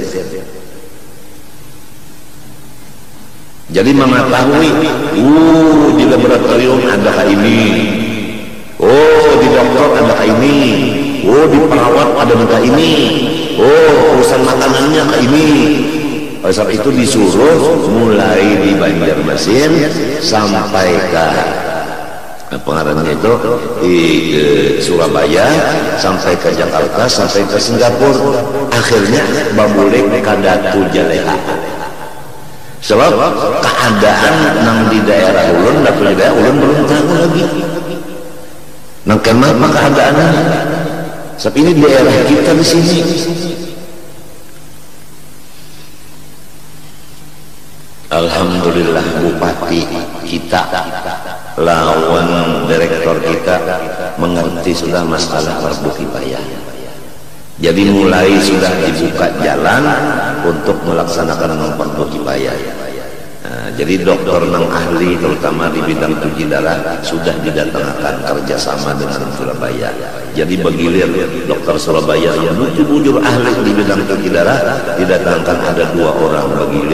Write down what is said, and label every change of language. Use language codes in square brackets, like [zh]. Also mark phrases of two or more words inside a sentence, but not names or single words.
[id] Jadi mengetahui, di laboratorium adakah ini, di dokter adakah ini, di perawat adakah ini, urusan makanannya kayak ini. Oleh sebab itu disuruh mulai di Banjarmasin sampai ke pengarangnya itu di Surabaya, sampai ke Jakarta, sampai ke Singapura, akhirnya babulek kadatu jaleha. Sebab keadaan nang di daerah ulun, di daerah ulun belum tahu lagi nang kenapa keadaannya. Sebab ini daerah kita di sini. Alhamdulillah bupati kita lawan direktur kita mengerti sudah masalah fardu kifayah. Jadi mulai sudah dibuka jalan untuk melaksanakan fardu kifayah. Jadi dokter nang ahli terutama di bidang cuci darah sudah didatangkan kerjasama dengan Surabaya. Jadi begilir dokter Surabaya yang bujur ahli di bidang cuci darah didatangkan ada 2 orang begilir.